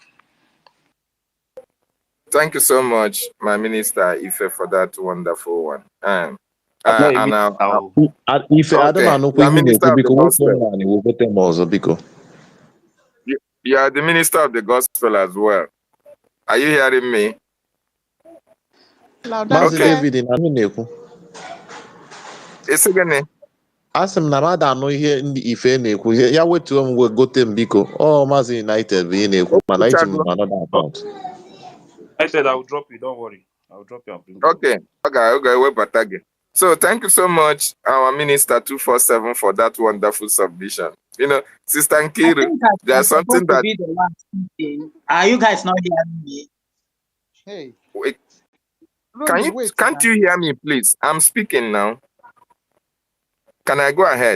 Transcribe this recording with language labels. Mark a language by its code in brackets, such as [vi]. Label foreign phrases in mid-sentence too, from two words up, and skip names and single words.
[en] Thank you so much, my minister Ife, for that wonderful one. Ife, I don't know you are minister of the gospel. [ig] Biko. [en] You are the minister of the gospel as well. Are you hearing me? [ig] Maazị David na-anụ na-ekwu. Esi gịnị? Asị m na mmadụ anụ ihe ndị Ife na-ekwu. Ya wetuo m gote m biko. Maazị United bụ ihe na-ekwu mana iji m [en] another account. I said I will drop you, don't worry. I will drop you and bring you. [ig] Okay. Webata gị. [en] So thank you so much, our minister 247, for that wonderful submission. You know, Sister Nkiru, there's something that. Are you guys not hearing me? Hey. Wait. Can't you hear me, please? I'm speaking now. Can I go ahead?